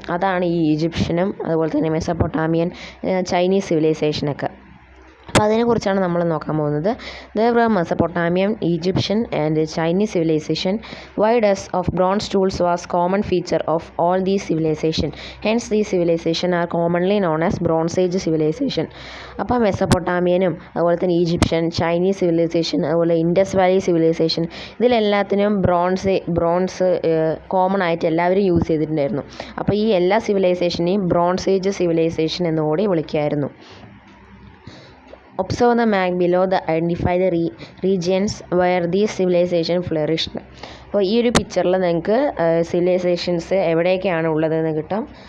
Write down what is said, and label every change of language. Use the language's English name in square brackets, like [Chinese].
[Malayalam] അതാണ് ഈ ഈജിപ്ഷ്യനും അതുപോലെ തന്നെ മെസപ്പൊട്ടാമിയൻ, ചൈനീസ് സിവിലൈസേഷനൊക്കെ. അപ്പോൾ അതിനെക്കുറിച്ചാണ് നമ്മൾ നോക്കാൻ പോകുന്നത്. [English] There were Mesopotamian, Egyptian and Chinese civilization. Wide of bronze tools was common feature of all these civilization. Hence these civilization are commonly known as Bronze Age civilization. [Malayalam] അപ്പോൾ മെസപ്പൊട്ടാമിയനും അതുപോലെ തന്നെ ഈജിപ്ഷ്യൻ, ചൈനീസ് സിവിലൈസേഷൻ, അതുപോലെ Indus Valley civilisation, ഇതിലെല്ലാത്തിനും bronze common ആയിട്ട് എല്ലാവരും use ചെയ്തിട്ടുണ്ടായിരുന്നു. അപ്പോൾ ഈ എല്ലാ സിവിലൈസേഷനെയും ബ്രോൺസ് ഏജ് സിവിലൈസേഷൻ എന്നുകൂടി വിളിക്കുമായിരുന്നു. [English] Observe the map below to identify the regions where these civilization flourished. [Malayalam] അപ്പോൾ ഈ ഒരു പിക്ചറിൽ നിങ്ങൾക്ക് സിവിലൈസേഷൻസ് എവിടെയൊക്കെയാണ് ഉള്ളതെന്ന് കിട്ടും.